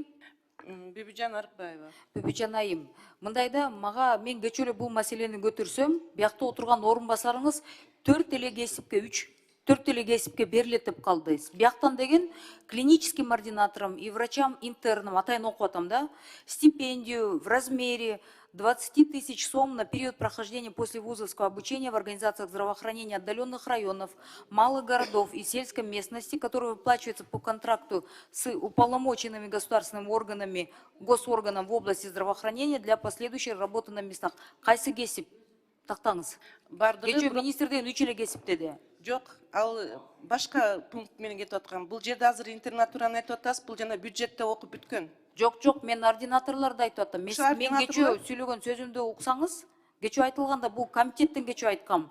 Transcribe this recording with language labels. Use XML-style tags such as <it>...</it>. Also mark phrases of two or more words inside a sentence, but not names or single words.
<ky>Бүбүжан Арыкбаева. Бүбүжан айым. Мындайда мага мен кечээ эле бул маселени көтөрсөм, биякта отурган орун басарыңыз 4 эле кесипке 4 эле кесипке берилет деп калды. Бияктан деген</ky> <ru>клиническим ординатором и врачам интерном</ru> <ky>атайын окуп атам да.</ky> <ru>Стипендию в размере 20 тысяч сом на период прохождения послевузовского обучения в организациях здравоохранения отдаленных районов, малых городов и сельской местности, которые выплачиваются по контракту с уполномоченными государственными органами, госорганом в области здравоохранения для последующей работы на местах.</ru> <ky>Кайсы кесип? Тактаңыз. Кечээ министрден 3 эле кесип деди. Жок, ал башка пункт менен кетип аткан. Бул жерде азыр интернатураны айтып атасыз, бул жана бюджетте окуп бүткөн. Жок, мен ординаторлорду айтып атам. Мен кечөө сүйлөгөн сөзүмдү уксаңыз, кечөө айтылганда бул комитеттен кечөө айткам.</ky>